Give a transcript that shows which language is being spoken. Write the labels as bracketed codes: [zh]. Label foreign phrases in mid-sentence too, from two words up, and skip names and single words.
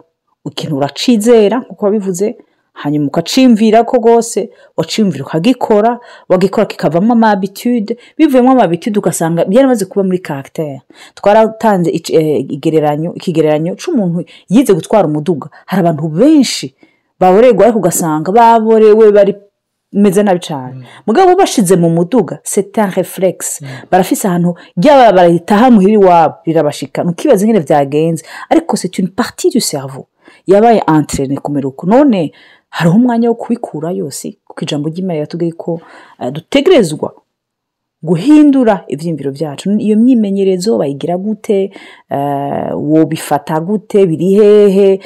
[rn] Ikintu uracizera kuko wabivuze, hanyuma ukacimvira ko gose, wacimvira ukagikora, wagikora kikavamo ama habitude, bivuyemo ama habitude ugasanga byaramaze kuba muri caractère. Twaratanze ikigereranyo c'umuntu yize gutwara umuduga. Hari abantu benshi baboregwa ariko ugasanga baborewe bari meze nabi cyane. Mugabo bashize mu muduga, [fr] c'est un réflexe. [rn] Barafise ahantu ryaba baritaha muhiri wabo rirabashika. Nukibaza ingene vyagenze, ariko [fr] c'est une partie du cerveau yabaye entraîné kumeruko. [rn] None hariho umwanya wo kubikura yose, kuko ijambo ry'Imana riratubwira ko dutegerezwa guhindura ivyimviro vyacu. Iyo myimenyerezo bayigira gute? Wobifata gute? Biri hehe?